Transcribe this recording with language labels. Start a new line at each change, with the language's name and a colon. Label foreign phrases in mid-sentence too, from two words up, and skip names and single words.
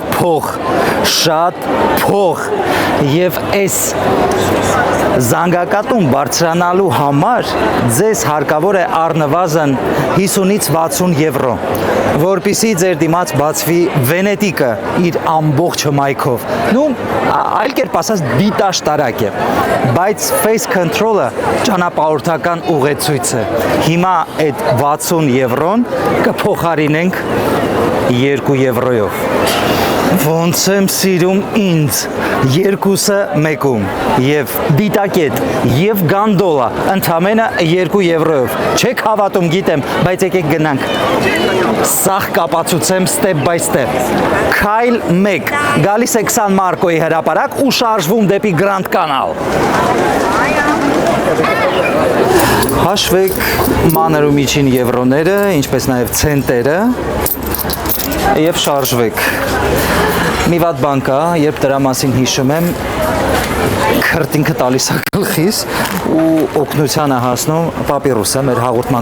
Armenian: փող, շատ փող եւ այս զանգակատուն բարձրանալու համար ձեզ հարկավոր է առնվազն 50-ից 60 եվրո, որպեսզի ձեր դիմաց բացվի Վենետիկը իր ամբողջ հմայքով։ Ну, այլ կերպ ասած դիտաշտարակ է, բայց
English: face control-
Armenian: ը ճանապարհորդական ուղեցույց է։ Հիմա այդ 60 եվրոն կփոխարինենք 2 եվրոյով։ Ոնց եմ սիրում ինձ, երկուսը մեկում, եւ դիտակետ, եւ գանդոլա, ընդամենը 2 եվրոյով։ Չեք հավատում, գիտեմ, բայց եկեք գնանք։ Սաղ կապացուցեմ
English: step by step։
Armenian: Քայլ 1, գալիս է 20 մարկոյի հրապարակ ու շարժվում դեպի Grand Canal։ Հաշվեք մանր ու միջին եվրոները, ինչպես նաեւ ցենտերը, եւ շարժվեք։ Մի վատ բան կա, երբ դրա մասին հիշում եմ, քրտինքը տալիս է գլխիս ու օգնության է հասնում պապիրուսը, մեր հաղորդման